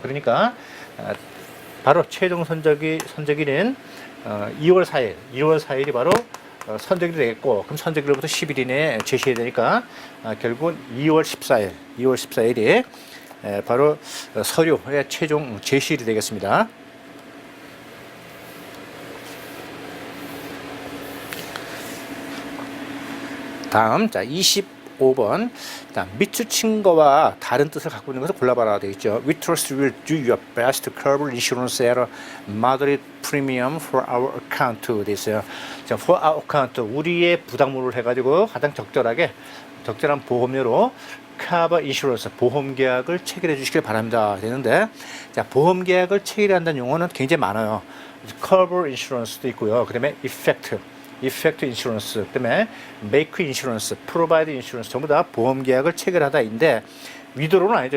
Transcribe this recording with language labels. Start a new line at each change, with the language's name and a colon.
Korean: 그러니까 바로 최종 선적일인 2월 4일이 바로 선적일이 되겠고, 그럼 선적일로부터 10일 이내에 제시해야 되니까 결국은 2월 14일이 바로 서류의 최종 제시일이 되겠습니다. 다음, 자, 25번. 자, 밑줄 거와 다른 뜻을 갖고 있는 것을 골라봐라 되어 있죠.
English: We trust you will do your best to cover insurance at a moderate premium for our account
Korean: 되어 있어요. 자, for our account, 우리의 부담물을 해가지고 가장 적절한 보험료로 cover insurance, 보험 계약을 체결해 주시길 바랍니다 되는데, 자, 보험 계약을 체결한다는 용어는 굉장히 많아요. cover insurance도 있고요. 그다음에 effect insurance, 그다음에 make insurance, provide insurance, 전부 다 보험 계약을 체결하다인데, 위드로는 아니죠.